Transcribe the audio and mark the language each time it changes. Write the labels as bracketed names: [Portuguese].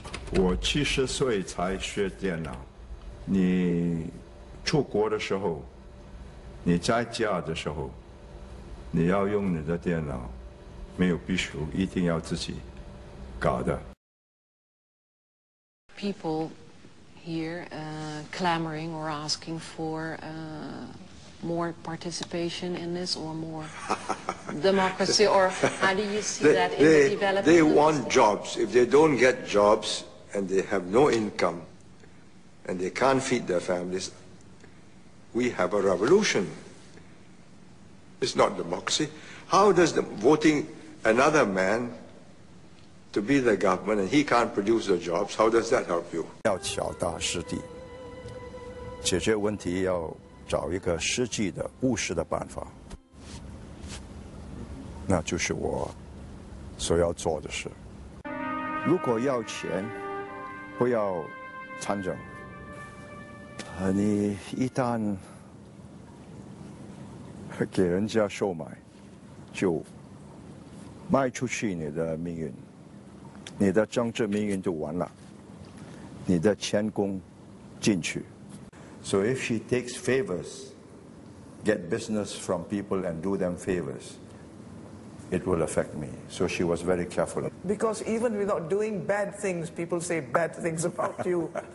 [Chinese] 我70岁才学电脑。你出国的时候，你在家的时候，你要用你的电脑，没有必须一定要自己搞的。 [English] People here clamoring or asking for more participation in this or more democracy, or how do you see that in the development? They want jobs. If they don't get jobs and they have no income, and they can't feed their families, we have a revolution. It's not democracy. How does voting another man to be the government and he can't produce the jobs, how does that help you? [Chinese] 要脚踏实地，解决问题要找一个实际的、务实的办法，那就是我所要做的事。如果要钱，不要参政。你一旦给人家收买，就卖出去你的命运，你的政治命运就完了，你的前功尽去。 [English] So if she takes favors, get business from people and do them favors, it will affect me. So she was very careful. Because even without doing bad things, people say bad things about you.